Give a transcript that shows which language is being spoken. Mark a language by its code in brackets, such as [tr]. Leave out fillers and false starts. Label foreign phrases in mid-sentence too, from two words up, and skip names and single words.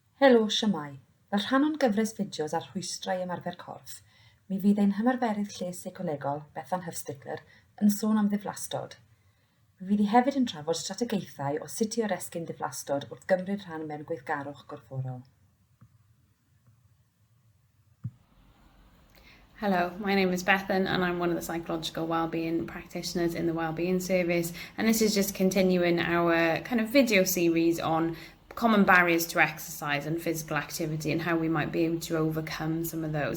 [cy] Helo, siamai. Fel rhan o'n gyfres fideos ar rhwystrau ymarfer corff, mi fydd ein hymarferydd lles seicolegol, Bethan Hufsticler, yn sôn am ddiflastod. Mi fydd hi hefyd yn trafod strategaethau o sut i oresgyn diflastod wrth gymryd rhan mewn gweithgarwch corfforol. [en] Hello, my name is Bethan and I'm one of the psychological wellbeing practitioners in the Wellbeing Service, and this is just continuing our kind of video series on common barriers to exercise and physical activity and how we might be able to overcome some of those.